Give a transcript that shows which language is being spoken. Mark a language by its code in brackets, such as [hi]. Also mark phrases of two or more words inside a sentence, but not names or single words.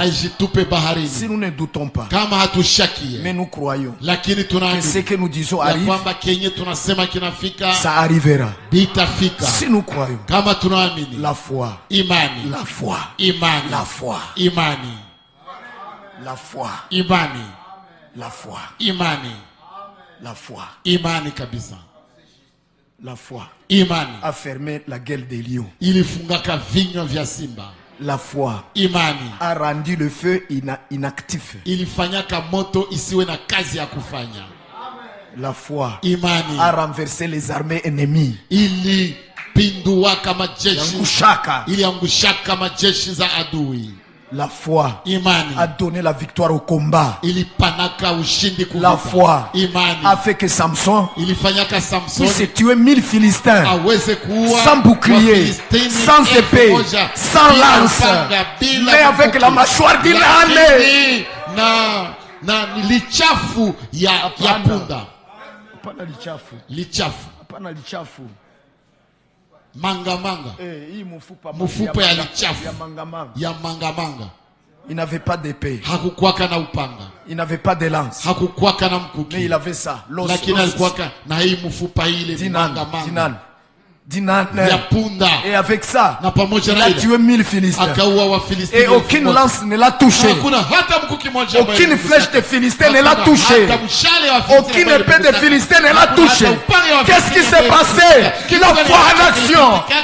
[fr] Si nous ne doutons pas, mais nous croyons que ce que nous disons arrive, ça arrivera. Si nous croyons, la foi, la foi, la foi, la foi, la foi, la foi. [sw] Imani kabisa. [fr] La foi. [sw] Imani [fr] a fermé la gueule des lions. [sw] Ilifungaka vinywa vya simba. [fr] La foi. [sw] Imani [fr] a rendu le feu inactif. [sw] Ilifanyaka moto isiwe na kazi ya kufanya. [fr] La foi. [sw] Imani [fr] a renversé les armées ennemies. [sw] Ilipinduaka majeshi. Iliangushaka majeshi za adui. [fr] La foi [sw] Imani [fr] a donné la victoire au combat. La foi a fait que Samson puisse tuer 1000 Philistins sans bouclier, sans épée, sans lance, mais avec la mâchoire d'une âne. [sw] Lichafu ya punda. Lichafu. Manga. Mufupa ya lichafu. Ya manga. [fr] Il n'avait pas d'épée. [sw] Hakukwaka na upanga. [fr] Il n'avait pas de lance. [sw] Hakukwaka na mkuki. [fr] Mais il avait ça. [sw] Lakini alikuwaka na hii mufupa ile manga. [fr] Et avec ça, il a tué 1000 Philistins. Et aucune lance ne l'a touché. Aucune flèche de Philistins ne l'a touché. Aucune épée de Philistins ne l'a touché. Qu'est-ce qui s'est passé? La foi en action.